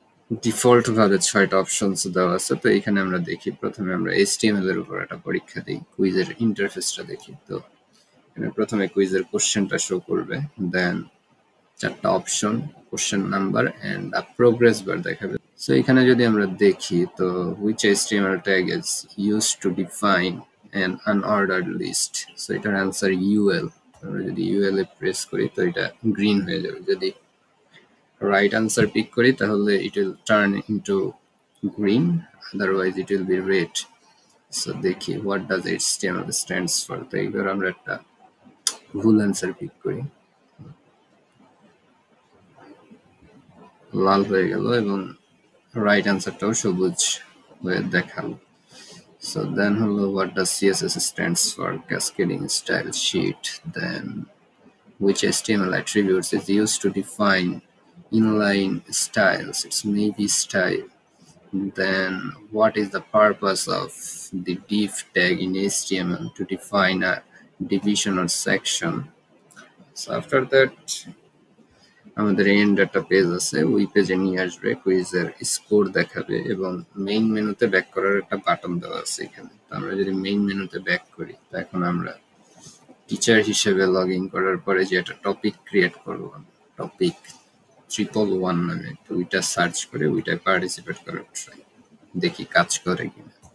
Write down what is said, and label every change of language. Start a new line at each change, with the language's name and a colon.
Bangla: Default ভাবে ৬টা options দেওয়া আছে। তো এখানে আমরা দেখি, প্রথমে আমরা HTML এর উপর একটা পরীক্ষা দিই, কুইজের ইন্টারফেসটা দেখি। তো এখানে প্রথমে কুইজের কোশ্চেনটা শো করবে, দেন 4টা option, question number and a progress বার দেখাবে। সো এখানে যদি আমরা দেখি, তো
English: which HTML tag is used to define an unordered list,
Bangla: so এটার অ্যান্সার UL। আমরা যদি UL এ প্রেস করি তো এটা গ্রিন হয়ে যাবে, যদি
English: right answer pick
Bangla: করি তাহলে
English: it will turn into green, otherwise it will be red. So দেখি what does HTML stands for।
Bangla: তো এবার আমরা একটা ভুল অ্যান্সার পিক করি, লাল হয়ে গেল এবং রাইট অ্যান্সারটাও সবুজ হয়ে দেখালো।
English: So then হলো what does CSS stands for, cascading style sheet, then which HTML attributes is used to define inline styles, it's navy style. Then what is the purpose of the div tag in HTML, to define a division or section. So after that
Bangla: আমাদের and একটা page আছে, ওই পেজে নিয়ে আসবে, কুইজের score দেখাবে এবং main মেনুতে ব্যাক করার একটা বাটন দেওয়া আছে এখানে। তো আমরা যদি মেইন মেনুতে ব্যাক করি, তো এখন আমরা টিচার হিসেবে লগ ইন করার পরে যে একটা টপিক ক্রিয়েট করবো, টপিক 111 নামে, তো ওইটা সার্চ করে ওইটায় পার্টিসিপেট করার ট্রাই, দেখি কাজ করে কিনা।